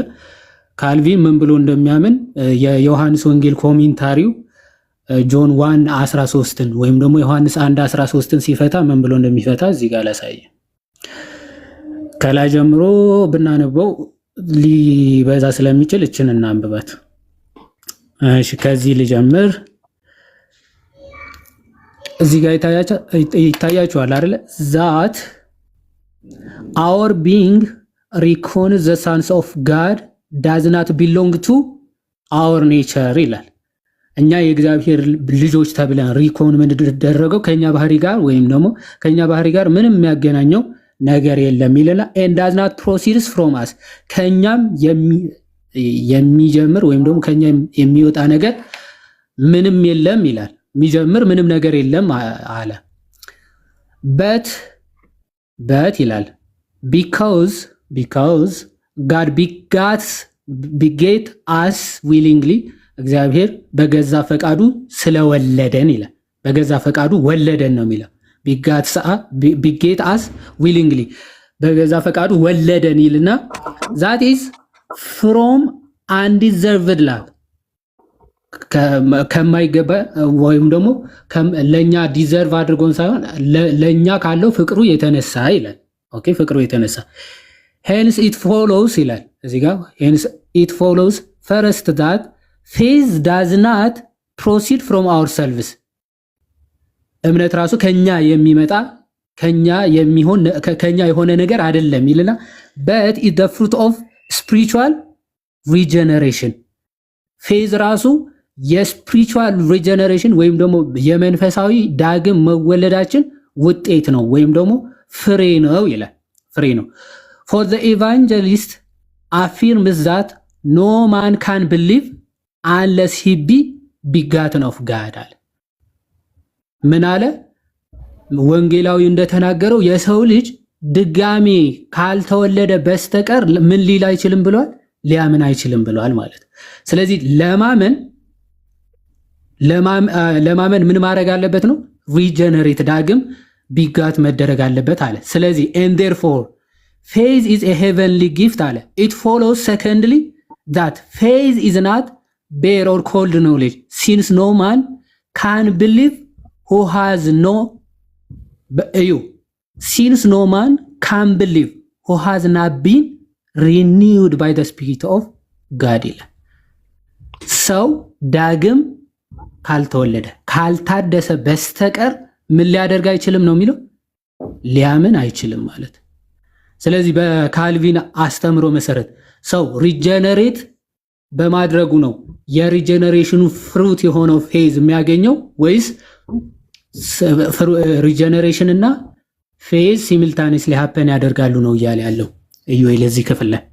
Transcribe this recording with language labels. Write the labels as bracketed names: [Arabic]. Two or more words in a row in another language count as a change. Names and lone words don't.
[Amharic] ካልቪን ምን ብሎ እንደሚያምን የዮሐንስ ወንጌል ኮሜንታሪው ጆን 1:13 ወይም ደግሞ ዮሐንስ 1:13 ሲፈታ ምን ብሎ እንደሚፈታ እዚህ ጋር ላሳየ። ከላይ ጀምሮ ብናነበው ሊበዛ ስለሚችል እችን እናንብባት። እሺ ከዚህ ልጀምር። እዚህ ጋር ይታያችኋል አይደለ? [English] that our being reckons the sons of God does not belong to our nature [Amharic] ይላል። እኛ የእግዚአብሔር ልጆች ተብለን ሪኮን የምንደረገው ከኛ ባህሪ ጋር ወይም ደግሞ ከኛ ባህሪ ጋር ምንም የሚያገናኘው ነገር የለም ይለና [English] and does not proceeds from us [Amharic] ከኛም የሚጀምር ወይም ደግሞ ከኛ የሚወጣ ነገር ምንም የለም ይላል። የሚጀምር ምንም ነገር የለም አለ። but ይላል [English] because God begat us willingly [Amharic] እግዚአብሔር በገዛ ፈቃዱ ስለወለደን ይላል። በገዛ ፈቃዱ ወለደን ነው የሚለው። [English] begat us willingly [Amharic] በገዛ ፈቃዱ ወለደን ይልና [English] that is from undeserved love [Amharic] ከማይገባ ወይም ደግሞ ለኛ ዲዘርቭ አድርጎን ሳይሆን ለኛ ካለው ፍቅሩ የተነሳ ይላል። ኦኬ ፍቅሩ የተነሳ [English] hence it follows [Amharic] ይላል እዚህ ጋር hence it follows first that faith does not proceed from ourselves እምነት ራሱ ከኛ የሚመጣ ከኛ የሆነ ነገር አይደለም ይልና [English] but is the fruit of spiritual regeneration [Amharic] ፌዝ ራሱ የስፒሪቹዋል ሪጀነሬሽን ወይም ደግሞ የመንፈሳዊ ዳግም መወለዳችን ውጤት ነው ወይም ደግሞ ፍሬ ነው ይላል። ፍሬ ነው። [English] for the evangelist affirms that no man can believe unless he be begotten of God [Amharic] አለ። ምን አለ? ወንጌላዊ እንደተናገረው የሰው ልጅ ድጋሜ ካልተወለደ በስተቀር ምን ሊል አይችልም ብሏል? ሊያምን አይችልም ብሏል ማለት። ስለዚህ ለማመን ምን ማድረግ አለበት ነው? ሪጀነሬት ዳግም ቢጋት መደረግ አለበት አለ። ስለዚህ and therefore faith is a heavenly gift አለ። it follows secondly that faith is not bare or cold knowledge since no man can believe who has no since no man can believe who has not been renewed by the spirit of God ይላል። ሰው ዳግም ካልተወለደ ካልታደሰ በስተቀር ምን ሊያደርግ አይችልም ነው የሚለው? ሊያምን አይችልም ማለት። ስለዚህ በካልቪን አስተምሮ መሰረት ሰው ሪጀነሬት በማድረጉ ነው የሪጀነሬሽኑ ፍሩት የሆነው ፌዝ የሚያገኘው ወይስ ሪጀነሬሽን እና ፌዝ [English] simultaneously happen [Amharic] ያደርጋሉ ነው እያለ ያለው ኢዩኤል እዚህ ክፍል ላይ?